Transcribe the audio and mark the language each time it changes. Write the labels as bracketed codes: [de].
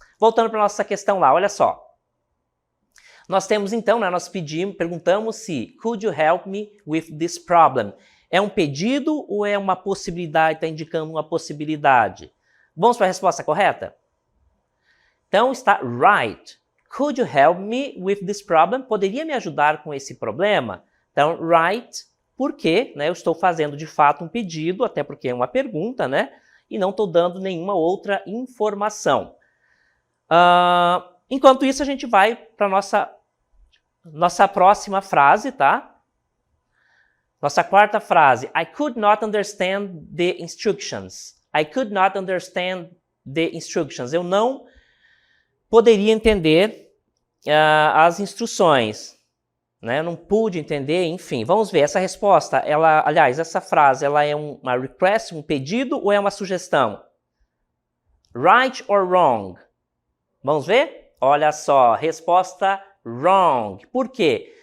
[pt] Voltando para a nossa questão lá, olha só. Nós temos então, né, nós perguntamos se [en] could you help me with this problem? [pt] É um pedido ou é uma possibilidade, está indicando uma possibilidade? Vamos para a resposta correta? Então está right. [en] Could you help me with this problem? [pt] Poderia me ajudar com esse problema? Então, right, porque, né, eu estou fazendo de fato um pedido, até porque é uma pergunta, né? E não estou dando nenhuma outra informação. Enquanto isso, a gente vai para a nossa próxima frase, tá? Nossa quarta frase. [en] I could not understand the instructions. I could not understand the instructions. [pt] Eu não poderia entender as instruções. Né? Eu não pude entender, enfim. Vamos ver, essa resposta, aliás, essa frase, ela é uma request, um pedido ou é uma sugestão? [en] Right or wrong? [pt] Vamos ver? Olha só, resposta wrong. Por quê?